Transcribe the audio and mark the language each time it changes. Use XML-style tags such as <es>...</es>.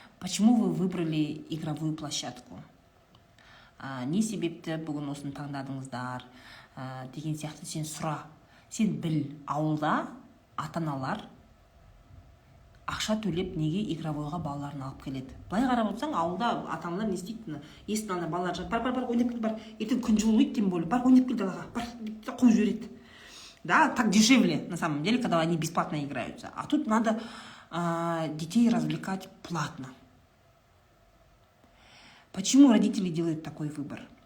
<ru>Почему вы выбрали игровую площадку?</ru> <kk>Не себепті бүгін осыны таңдадыңыздар? Деген сияқты сен сұра. Сен біл, ауылда ата-аналар ақша төлеп неге игровойға балаларын алып келеді. Былай қарап отырсаң, ауылда ата-аналар не істейді? Есіктің алдына балалар жатыр, бар, ойнап кел, бар. Ертең күн жылынбайды, тем более, бар, ойнап кел далаға, бар, қуып жібереді.</kk> <ru>Да, так дешевле, на самом деле, когда они бесплатно играются. А тут надо детей развлекать платно. Почему родители делают такой выбор?</ru>